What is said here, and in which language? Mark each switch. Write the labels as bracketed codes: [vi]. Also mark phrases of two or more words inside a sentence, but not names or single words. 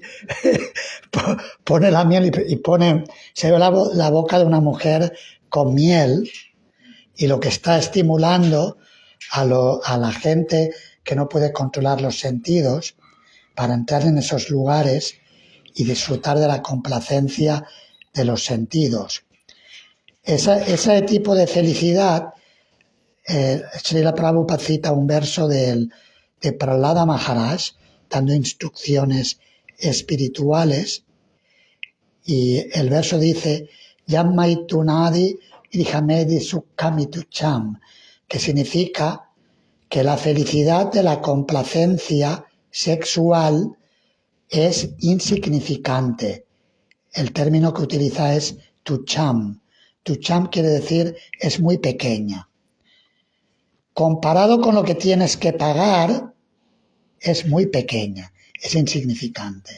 [es] Pone la miel y se ve la boca de una mujer con miel, y lo que está estimulando a la gente que no puede controlar los sentidos para entrar en esos lugares y disfrutar de la complacencia de los sentidos. Ese tipo de felicidad, Srila Prabhupada cita un verso de Prahlada Maharaj dando instrucciones espirituales, y el verso dice [sa] यं मैथुनादि इरिहमेदि सुखमितुच्छम्, [es] que significa que la felicidad de la complacencia sexual es insignificante. El término que utiliza es tucham. Tucham quiere decir es muy pequeña. Comparado con lo que tienes que pagar, es muy pequeña, es insignificante.